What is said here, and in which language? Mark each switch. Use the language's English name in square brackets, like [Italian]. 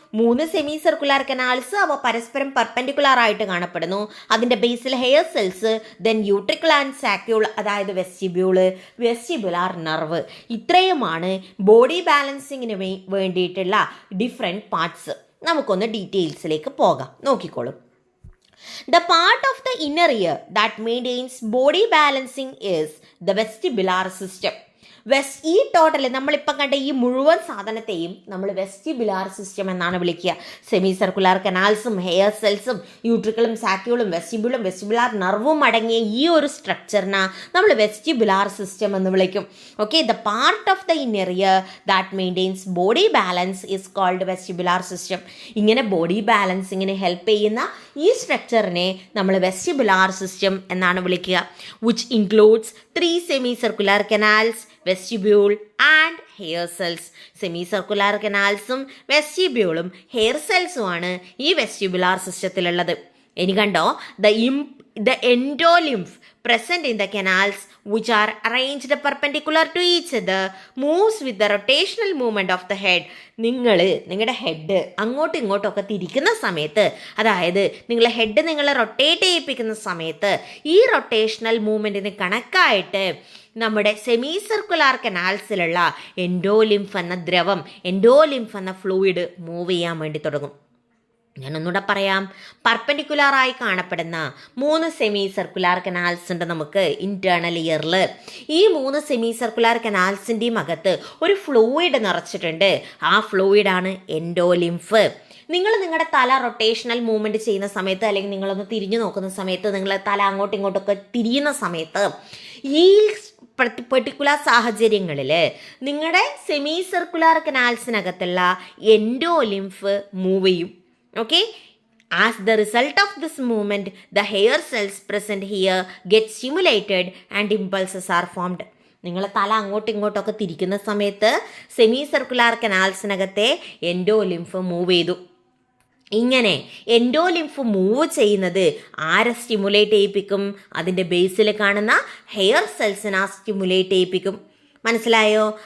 [Malayalam] 3 semi circular canals, അവ പരസ്പരം perpendicular ആയിട്ട് കാണപ്പെടുന്നു. അതിൻ്റെ ബേസിൽ hair cells, then utricle and saccule, അതായത് വെസ്റ്റിബ്യൂള്, വെസ്റ്റിബുലാർ നെർവ്. ഇത്രയുമാണ് ബോഡി ബാലൻസിങ്ങിന് വേണ്ടിയിട്ടുള്ള ഡിഫറെൻറ്റ് പാർട്സ്. നമുക്കൊന്ന് ഡീറ്റെയിൽസിലേക്ക് പോകാം. നോക്കിക്കോളൂ. [English] The part of the inner ear that maintains body balancing is the vestibular system. [Malayalam] ഈ ടോട്ടൽ നമ്മളിപ്പം കണ്ട ഈ മുഴുവൻ സാധനത്തെയും നമ്മൾ വെസ്റ്റിബുലാർ സിസ്റ്റം എന്നാണ് വിളിക്കുക. സെമി സർക്കുലാർ കനാൽസും ഹെയർ സെൽസും യൂട്രിക്കിളും സാക്യൂളും വെസ്റ്റിബുലാർ നെർവും അടങ്ങിയ ഈ ഒരു സ്ട്രക്ചറിനെ നമ്മൾ വെസ്റ്റിബുലാർ സിസ്റ്റം എന്ന് വിളിക്കും. [English] Okay, the part of the inner ear that maintains body balance is called vestibular system. [Malayalam] ഇങ്ങനെ ബോഡി ബാലൻസിങ്ങിന് ഹെൽപ്പ് ചെയ്യുന്ന ഈ സ്ട്രക്ചറിനെ നമ്മൾ വെസ്റ്റിബുലാർ സിസ്റ്റം എന്നാണ് വിളിക്കുക. [English] Which includes 3 semi circular canals, vestibule and hair cells. [Malayalam] Semi circular കനാൽസും വെസ്റ്റിബ്യൂളും hair സെൽസുമാണ് ഈ vestibular സിസ്റ്റത്തിലുള്ളത്. ഇനി കണ്ടോ, [English] the endolymph present in the canals which are arranged perpendicular to each other moves with the rotational movement of the head. [Malayalam] നിങ്ങളുടെ head അങ്ങോട്ടും ഇങ്ങോട്ടൊക്കെ തിരിക്കുന്ന സമയത്ത്, അതായത് നിങ്ങളുടെ ഹെഡ് നിങ്ങൾ റൊട്ടേറ്റ് ചെയ്യിപ്പിക്കുന്ന സമയത്ത് ഈ റൊട്ടേഷണൽ മൂവ്മെൻറ്റിന് കണക്കായിട്ട് നമ്മുടെ സെമി സർക്കുലാർ കനാൽസിലുള്ള എൻഡോലിംഫ് എന്ന ദ്രവം, എൻഡോലിംഫ് എന്ന ഫ്ലൂയിഡ് മൂവ് ചെയ്യാൻ വേണ്ടി തുടങ്ങും. ഞാനൊന്നുകൂടെ പറയാം. പെർപെൻഡിക്കുലറായി കാണപ്പെടുന്ന 3 സെമി സർക്കുലാർ കനാൽസ് ഉണ്ട് നമുക്ക് ഇന്റേണൽ ഇയറിൽ. ഈ 3 സെമി സർക്കുലാർ കനാൽസിൻ്റെയും അകത്ത് ഒരു ഫ്ലൂയിഡ് നിറച്ചിട്ടുണ്ട്. ആ ഫ്ലൂയിഡാണ് എൻഡോലിംഫ്. നിങ്ങൾ നിങ്ങളുടെ തല റൊട്ടേഷണൽ മൂവ്മെൻറ്റ് ചെയ്യുന്ന സമയത്ത്, അല്ലെങ്കിൽ നിങ്ങളൊന്ന് തിരിഞ്ഞു നോക്കുന്ന സമയത്ത്, നിങ്ങൾ തല അങ്ങോട്ടും ഇങ്ങോട്ടൊക്കെ തിരിയുന്ന സമയത്ത്, ഈ പെർട്ടിക്കുലർ സാഹചര്യങ്ങളിൽ നിങ്ങളുടെ സെമി സർക്കുലാർ കനാൽസിനകത്തുള്ള എൻഡോലിംഫ് മൂവ് ചെയ്യും. [English] Okay, as the result of this movement, the hair cells present here get stimulated and impulses are formed. [Malayalam] നിങ്ങൾ തല അങ്ങോട്ടും ഇങ്ങോട്ടൊക്കെ തിരിക്കുന്ന സമയത്ത് സെമി സർക്കുലാർ കനാൽസിനകത്തെ എൻഡോലിംഫ് മൂവ് ചെയ്തു. ഇങ്ങനെ എൻഡോലിംഫ് മൂവ് ചെയ്യുന്നത് ആരെ സ്റ്റിമുലേറ്റ് ചെയ്യിപ്പിക്കും? അതിൻ്റെ ബേസിൽ കാണുന്ന ഹെയർ സെൽസിനെ സ്റ്റിമുലേറ്റ് ചെയ്യിപ്പിക്കും. മനസ്സിലായോ?